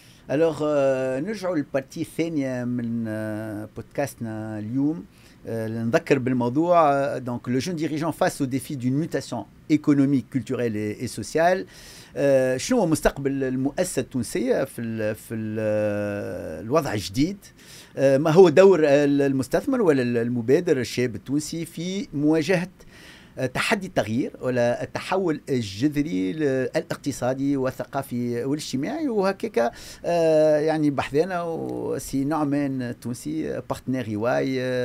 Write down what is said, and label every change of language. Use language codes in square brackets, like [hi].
[ar] Alors, نرجعوا للبارتي الثانية من بودكاستنا اليوم. نذكر بالموضوع. [fr] Donc, le jeune dirigeant face au défi d'une mutation économique, culturelle et sociale. [ar] شنو هو مستقبل المؤسسة التونسية في الوضع الجديد؟ ما هو دور المستثمر ولا المبادر الشاب التونسي في مواجهة تحدي التغيير ولا التحول الجذري الاقتصادي والثقافي والاجتماعي؟ وهكذا يعني بحثنا وسي نعمان التونسي بارتنير EY.